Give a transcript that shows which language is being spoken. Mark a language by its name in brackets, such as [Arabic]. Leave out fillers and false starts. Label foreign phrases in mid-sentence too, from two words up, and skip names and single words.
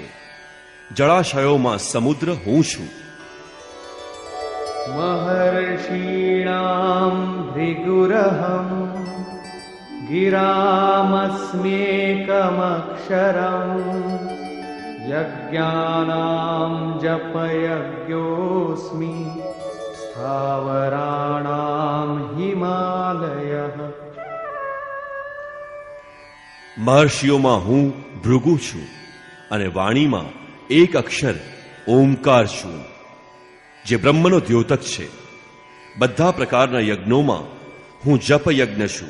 [Gujarati] જળાશયોમાં સમુદ્ર હું છું. [Sanskrit] महर्षीणां भृगुरहं गिरामस्म्येकमक्षरं यज्ञानां जपयज्ञोऽस्मि स्थावराणां हिमालयः। [Gujarati] મહર્ષિઓમાં હું ભૃગુ છું અને વાણીમાં એક અક્ષર ઓમકાર છું, જે બ્રહ્મનો દ્યોતક છે. બધા પ્રકારના યજ્ઞોમાં હું જપ યજ્ઞ છું.